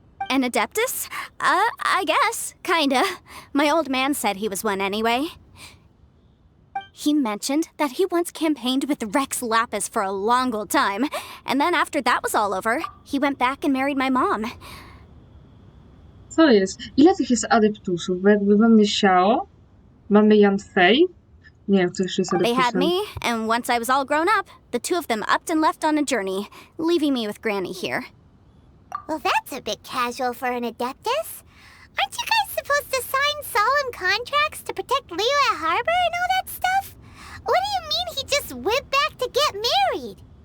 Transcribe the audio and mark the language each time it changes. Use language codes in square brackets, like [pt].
[en] An Adeptus? I guess, kinda. My old man said he was one anyway. He mentioned that he once campaigned with Rex Lapis for a long old time, and then after that was all over, he went back and married my mom. [pl] Co jest? Ile tych jest adeptusów? Bo jakby mamy Xiao, mamy Yanfei, Nie wiem, co jeszcze jest [en] They had [pl] adeptusem. [en] me, and once I was all grown up, the two of them upped and left on a journey, leaving me with Granny here. Well, that's a bit casual for an Adeptus. Aren't you guys supposed to sign solemn contracts to protect Liyue Harbor and all that stuff? What do you mean he just went back to get married?